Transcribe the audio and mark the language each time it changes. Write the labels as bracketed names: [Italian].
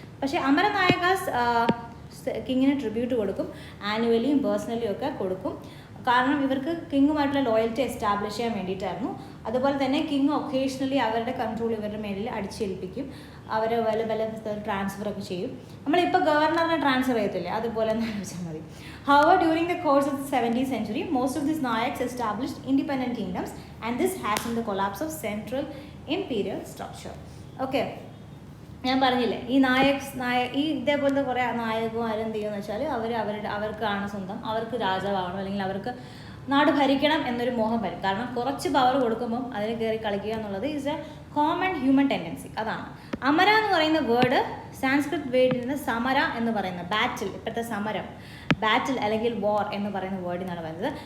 [Malayalam] പക്ഷേ അമരനായകാസ് കിങ്ങിന് ട്രിബ്യൂട്ട് കൊടുക്കും, ആനുവലിയും പേഴ്സണലിയും ഒക്കെ കൊടുക്കും. കാരണം ഇവർക്ക് കിങ്ങുമായിട്ടുള്ള ലോയൽറ്റി എസ്റ്റാബ്ലിഷ് ചെയ്യാൻ വേണ്ടിയിട്ടായിരുന്നു. അതുപോലെ തന്നെ കിങ് ഒക്കേഷണലി അവരുടെ കൺട്രോൾ ഇവരുടെ മേലിൽ അടിച്ചേൽപ്പിക്കും. അവർ പല ട്രാൻസ്ഫർ ഒക്കെ ചെയ്യും. നമ്മളിപ്പോൾ ഗവർണറിനെ ട്രാൻസ്ഫർ ചെയ്യത്തില്ലേ, അതുപോലെ തന്നെ വെച്ചാൽ മതി. [English] However, during the course of the 17th century, most of these Nayaks established independent kingdoms, and this hastened the collapse of central imperial structure. Okay. [Malayalam] ഞാൻ പറഞ്ഞില്ലേ, ഈ ഈ ഇതേപോലത്തെ കുറേ നായകന്മാർ എന്ത് ചെയ്യുമെന്ന് വെച്ചാൽ അവർക്കാണ് സ്വന്തം, അവർക്ക് രാജാവാകണം, അല്ലെങ്കിൽ അവർക്ക് നാട് ഭരിക്കണം എന്നൊരു മോഹം വരും. കാരണം കുറച്ച് പവർ കൊടുക്കുമ്പം അതിൽ കയറി കളിക്കുക എന്നുള്ളത് [English] Is a common human tendency. [Malayalam] അതാണ് അമര എന്ന് പറയുന്ന വേർഡ് സാൻസ്ക്രിറ്റ് വേർഡിൽ നിന്ന് സമര എന്ന് പറയുന്ന ബാറ്റിൽ, ഇപ്പോഴത്തെ സമരം, ബാറ്റിൽ അല്ലെങ്കിൽ വാർ എന്ന് പറയുന്ന വേർഡിൽ നിന്നാണ് വരുന്നത്.